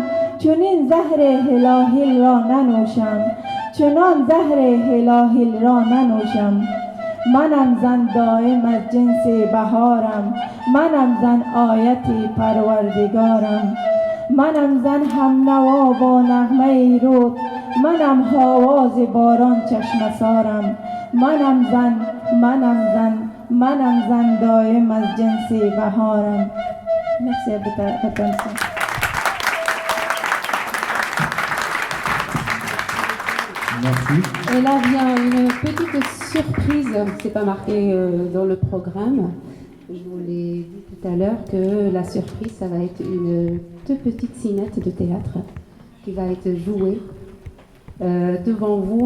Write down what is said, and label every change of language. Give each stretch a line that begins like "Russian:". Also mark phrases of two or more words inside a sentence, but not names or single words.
Persian: چنین زهر هلاهل را ننوشم چنان زهر هلاهل را ننوشم منم زن دائم از جنس بهارم منم زن آیت پروردگارم منم زن هم نوا با نغمه رود منم آواز باران چشمه سارم منم زن دائم از جنس بهارم.
French: Merci à votre attention. Merci. Et là vient une petite surprise, c'est pas marqué dans le programme. Je vous l'ai dit tout à l'heure que la surprise, ça va être une toute petite cinette de théâtre qui va être jouée devant vous.